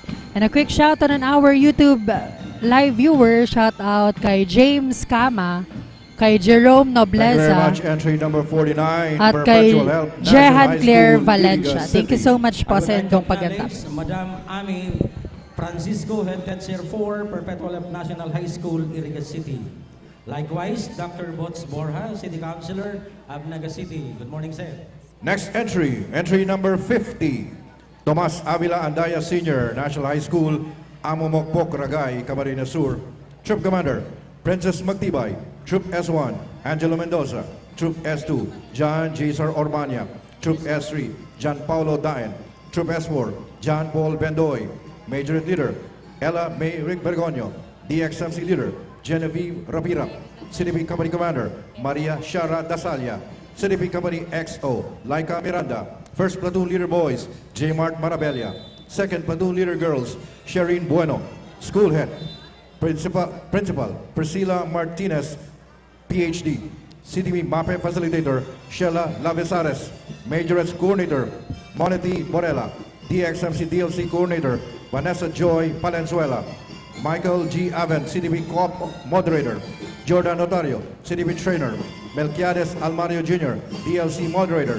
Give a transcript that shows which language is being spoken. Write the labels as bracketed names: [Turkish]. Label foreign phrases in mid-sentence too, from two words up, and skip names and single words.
[English] And a quick shout out on our YouTube live viewer, shout out kay James Kama, [Filipino] kay Jerome [English] Thank you very Nobleza, much. Entry number 49, at kay Perpetual Help, National Jehan High Claire School, Valencia. Iriga Thank you City. so much po I would sa like to [Filipino] inyong pagantap. [English] acknowledge Madam Ami Francisco, Head Teacher 4, Perpetual Help National High School, Iriga City. Likewise, Dr. Bots Borja, City Councilor, Abnaga City. Good morning, sir. Next entry, entry number 50, Tomas Avila Andaya Senior, National High School, Amomokpok, Ragay, Camarines Sur. Troop Commander, Princess Magtibay. Troop S1, Angelo Mendoza. Troop S2, John Jesar Ormania. Troop S3, John Paulo Daen. Troop S4, John Paul Bendoy. Major Leader, Ella May Rick Bergonio. DXMC Leader, Genevieve Rapira. CDP Company Commander, Maria Shara Dasalia. CDP Company XO, Laika Miranda. First Platoon Leader Boys, J. Mart Marabella. Second Platoon Leader Girls, Shereen Bueno. School Head, Principal Priscilla Martinez, PhD. CDP MAPE Facilitator, Sheila Lavesares. Majorettes Coordinator, Monety Borella. DXMC DLC Coordinator, Vanessa Joy Palenzuela. Michael G. Aven, CDP Co-op Moderator. Jordan Notario, CDP Trainer. Melquiades Almario Jr., DLC Moderator.